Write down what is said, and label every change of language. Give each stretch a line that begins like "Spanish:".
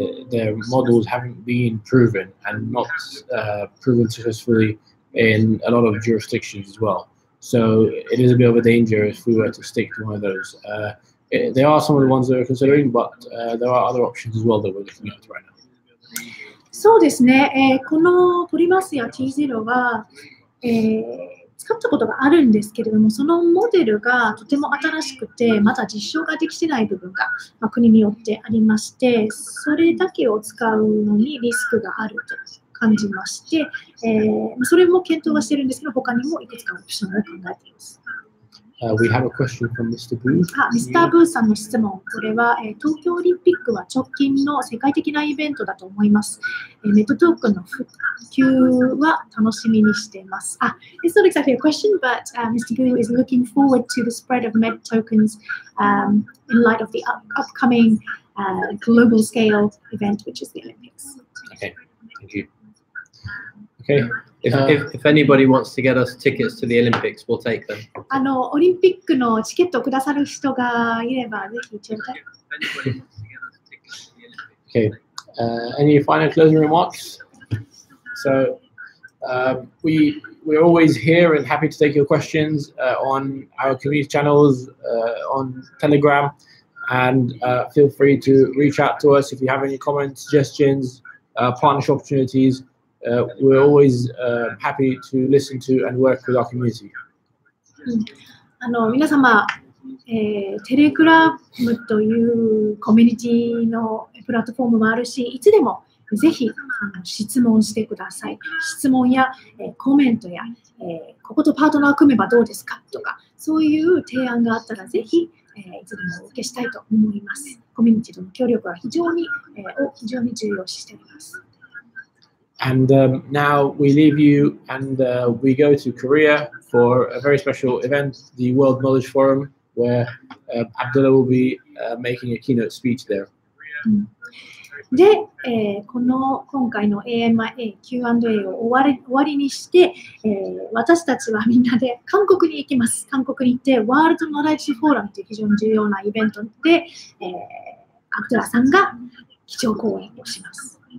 English: Their models haven't been proven and not proven successfully in a lot of jurisdictions as well. So it is a bit of a danger if we were to stick to one of those. There are some of the ones that we're considering, but there are other options as well that we're looking at right now.
Japanese: そうですね、このポリマスや T0 は、使ったことがあるんですけれども、そのモデルがとても新しくて、まだ実証ができてない部分が、国によってありまして、それだけを使うのにリスクがあると感じまして、それも検討はしてるんですけど、他にもいくつかオプションを考えています。
English: We have a question from Mr. Boo.
Japanese: ミスター・ブーさんの質問、これは、東京オリンピックは直近の世界的なイベントだと思います。メドトークンの普及は楽しみにしています。
English: It's not exactly a question, but Mr. Boo is looking forward to the spread of Med tokens in light of the upcoming global scale event, which is the Olympics. Okay, thank you. Okay. If anybody wants to get us tickets to the Olympics, we'll take them.
Japanese: オリンピックのチケットをくださる人がいれば、ぜひちょうだい。
English: Okay. Any final closing remarks? So we're always here and happy to take your questions on our community channels, on Telegram, and feel free to reach out to us if you have any comments, suggestions, partnership opportunities. We're always happy to listen to and work with our community.
Japanese: 皆様、テレグラムというコミュニティのプラットフォームもあるし、いつでもぜひ質問してください。質問やコメントや、こことパートナー組めばどうですかとか、そういう提案があったらぜひ、いつでもお受けしたいと思います。コミュニティとの協力は非常に重要視しております。
English: And now we leave you and we go to Korea for a very special event, the World Knowledge Forum, where Abdullah will be making a keynote speech there.
Japanese: で、今回の Q&A を終わりにして、私たちはみんなで韓国に行きます。韓国に行って、ワールドノレッジフォーラムという非常に重要なイベントで、アブドゥラさんが基調講演をします。